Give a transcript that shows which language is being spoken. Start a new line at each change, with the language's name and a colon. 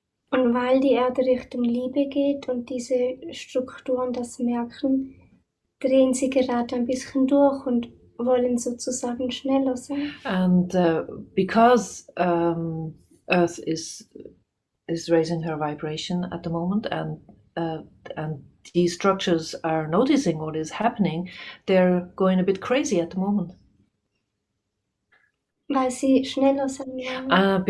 German: Und weil die Erde Richtung Liebe geht und diese Strukturen das merken, drehen sie gerade ein bisschen durch und wollen sozusagen schneller sein.
English: And because Earth is raising her vibration at the moment, and these structures are noticing what is happening, they're going a bit crazy at the moment.
German: Weil sie schneller sein wollen.